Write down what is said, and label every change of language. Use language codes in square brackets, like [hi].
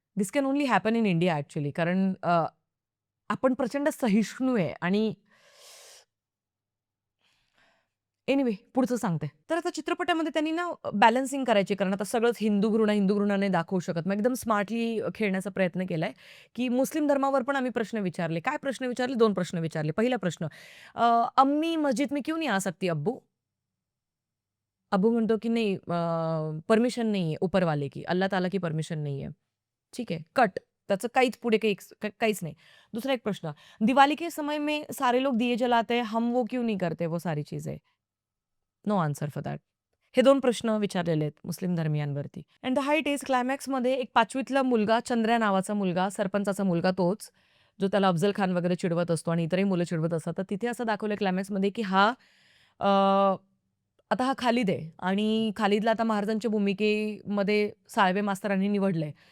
[en] this can only happen in India actually [mr] कारण आपण प्रचंड सहिष्णू आहे आणि एनिवे पुढचं सांगते. तर आता चित्रपटामध्ये त्यांनी ना बॅलन्सिंग करायची कारण आता सगळंच हिंदू घृणा नाही दाखवू शकत. मग एकदम स्मार्टली खेळण्याचा प्रयत्न केलाय, की मुस्लिम धर्मावर पण आम्ही प्रश्न विचारले. काय प्रश्न विचारले? 2 प्रश्न विचारले. पहिला प्रश्न [hi] अम्मी मस्जिद में क्यों नहीं आ सकती अब्बू? [mr] अबू म्हणतो की नाही परमिशन नाहीये ऊपर वाले की, अल्लाह ताला की परमिशन नाहीये. [hi] ठीक है, कट. [mr] त्याचं काहीच पुढे काहीच नाही. दूसरा एक प्रश्न, [hi] दिवाली के समय में सारे लोग दिए जलाते हैं, हम वो क्यों नहीं करते वो सारी चीज़ें? [en] No answer for that. [mr] हे 2 प्रश्न विचारलेले आहेत मुस्लिम धर्मियांवरती. [en] and the height is [mr] क्लायमॅक्समध्ये एक 5वीतला मुलगा, चंद्र्या नावाचा मुलगा, सरपंचाचा मुलगा तोच, जो त्याला अफजल खान वगैरे चिडवत असतो आणि इतरही मुलं चिडवत असतात. तर तिथे असं दाखवलं क्लायमॅक्समध्ये की हा अ, आता हा खालिद आहे आणि खालिदला आता महाराजांच्या भूमिकेमध्ये साळवे मास्तरांनी निवडलंय.